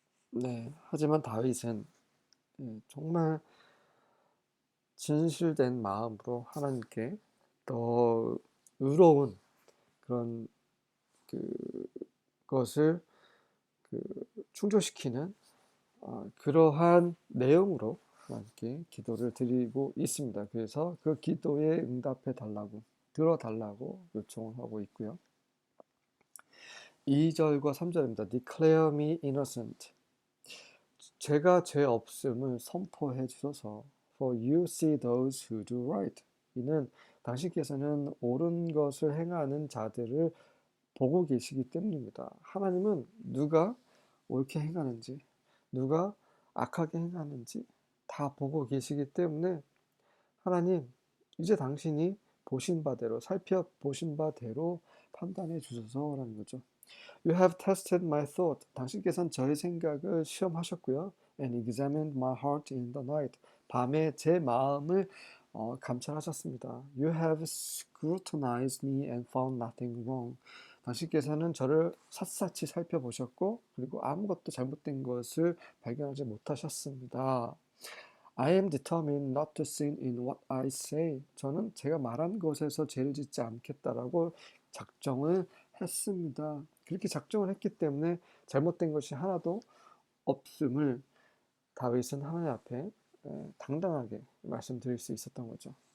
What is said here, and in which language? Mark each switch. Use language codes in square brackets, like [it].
[ko] 네, 하지만 다윗은 정말 진실된 마음으로 하나님께 더 의로운 그런 그것을 그 충족시키는 그러한 내용으로 하나님께 기도를 드리고 있습니다. 그래서 그 기도에 응답해 달라고, 들어달라고 요청을 하고 있고요. 2절과 3절입니다. [en] Declare me innocent. [ko] 제가 죄 없음을 선포해 주소서. [en] For you see those who do right. [ko] 이는 당신께서는 옳은 것을 행하는 자들을 보고 계시기 때문입니다. 하나님은 누가 옳게 행하는지, 누가 악하게 행하는지 다 보고 계시기 때문에 하나님, 이제 당신이 보신 바대로, 살펴보신 바대로 판단해 주소서라는 거죠. [en] You have tested my thought. [ko] 당신께서는 저의 생각을 시험하셨고요. [en] And examined my heart in the night. [ko] 밤에 제 마음을 감찰하셨습니다. [en] You have scrutinized me and found nothing wrong. [ko] 당신께서는 저를 샅샅이 살펴보셨고 그리고 아무것도 잘못된 것을 발견하지 못하셨습니다. [en] I am determined not to sin in what I say. [ko] 저는 제가 말한 것에서 죄를 짓지 않겠다라고 작정을 했습니다. 그렇게 작정을 했기 때문에 잘못된 것이 하나도 없음을 다윗은 하나님 앞에 당당하게 말씀드릴 수 있었던 거죠.